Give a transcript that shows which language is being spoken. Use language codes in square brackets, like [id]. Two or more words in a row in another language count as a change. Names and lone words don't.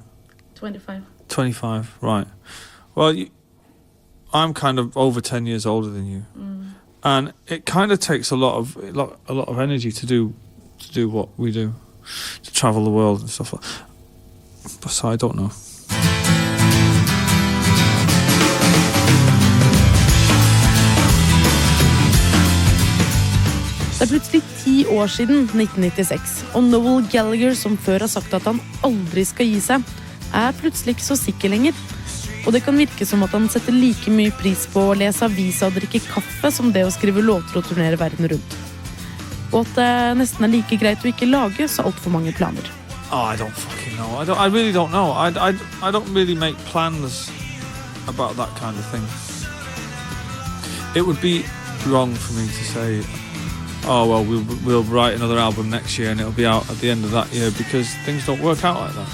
[en] 25. 25, right. Well, I'm kind of over 10 years older than you, and it kind of takes a lot of energy to do what we do, to travel the world and stuff like that. But so I don't know. [no] Det plutselig 10 år siden 1996, og Noel Gallagher, som før har sagt at han aldri skal gi seg, plutselig ikke så sikker lenger. Og det kan virke som at han setter like mye pris på å lese aviser og drikke kaffe som det å skrive låter og turnere verden rundt. Og at det nesten like greit å ikke lage så alt for mange planer. [en] Oh, I don't fucking know. I really don't know. I don't really make plans about that kind of thing. It would be wrong for me to say, oh, well, we'll write another album next year and it'll be out at the end of that year, because things don't work out like that.